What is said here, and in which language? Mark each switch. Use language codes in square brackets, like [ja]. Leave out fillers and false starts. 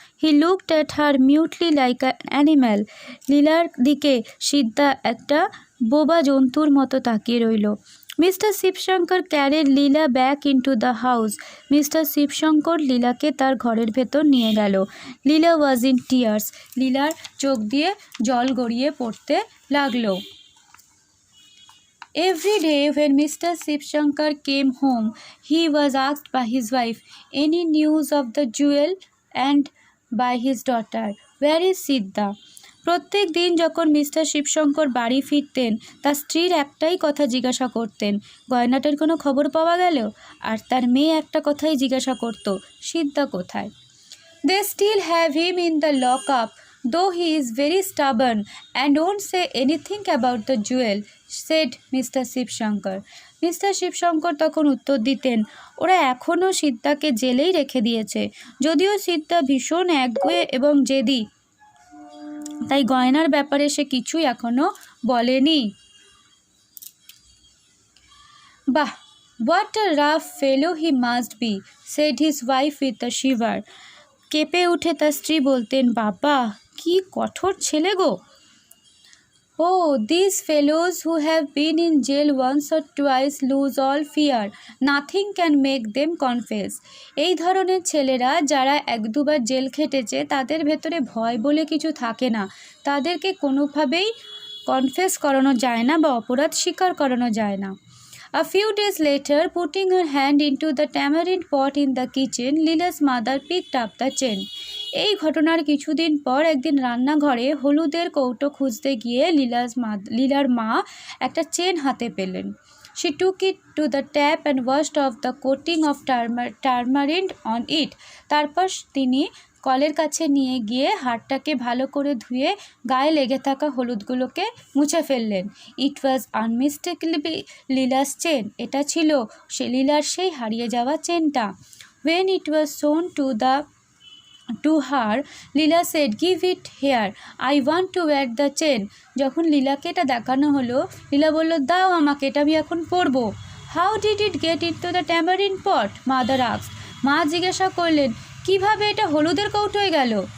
[en] he looked at her mutely like an animal, [bn] লীলার দিকে সিদ্ধা একটা বোবা জন্তুর মতো তাকিয়ে রইল। Mister Shibshankar carried Leela back into the house, mister Shibshankar লীলাকে তার ঘরের ভেতর নিয়ে গেল। [en] Leela was in tears, [bn] লীলার চোখ দিয়ে জল গড়িয়ে পড়তে লাগলো। [en] Every day when Mr. Shivshankar came home, he was asked by his wife, any news of the jewel, and by his daughter, where is Siddha? [bn] প্রত্যেক দিন যখন মিস্টার শিবশঙ্কর বাড়ি ফিরতেন তার স্ত্রীর একটাই কথা জিজ্ঞাসা করতেন, গয়নাটার কোনো খবর পাওয়া গেল? আর তার মেয়ে একটা কথাই জিজ্ঞাসা করত, সিদ্ধা কোথায়? [en] They still have him in the lock-up, though he is very stubborn and won't say anything about the jewel, said Mr. Shivshankar. [bn] Mister Shibshankar তখন উত্তর দিতেন, ওরা এখনও সিদ্ধাকে জেলেই রেখে দিয়েছে, যদিও সিদ্ধা ভীষণ একগুঁয়ে এবং জেদি, তাই গয়নার ব্যাপারে সে কিছুই এখনও বলেনি। [en] বাহ, what a rough fellow he must be, said his wife with a shiver. [bn] কেঁপে উঠে তার স্ত্রী বলতেন, বাবা কি কঠোর ছেলে গো। [en] Oh, these fellows who have been in jail once or twice lose all fear. Nothing can make them confess. [bn] এই ধরনের ছেলেরা যারা এক দুবার জেল খেটেছে তাদের ভেতরে ভয় বলে কিছু থাকে না। তাদেরকে কোনোভাবেই কনফেস করানো যায় না বা অপরাধ স্বীকার করানো যায় না। [en] A few days later, putting her hand into the tamarind pot in the kitchen, Lila's mother picked up the chain. [bn] এই ঘটনার কিছুদিন পর একদিন রান্নাঘরে হলুদের কৌটো খুঁজতে গিয়ে লীলার মা একটা চেন হাতে পেলেন। [en] She took it to the tap and washed off the coating of tamarind on it. [bn] তারপর তিনি কলের কাছে নিয়ে গিয়ে হাড়টাকে ভালো করে ধুয়ে গায়ে লেগে থাকা হলুদগুলোকে মুছে ফেললেন। ইট ওয়াজ আনমিস্টেকেবলি লীলাস চেন। এটা ছিল লীলার সেই হারিয়ে যাওয়া চেনটা। [en] When it was shown to her, Lila said, "Give it here. I want to wear the chain." [bn] যখন লীলাকে এটা দেখানো হলো, লীলা বলল, দাও আমাকে, এটা আমি এখন পরবো। [en] How did it get into the tamarind pot? Mother asked. [bn] মা জিজ্ঞাসা করলেন, কিভাবে এটা হলুদের কৌটোয় গেল?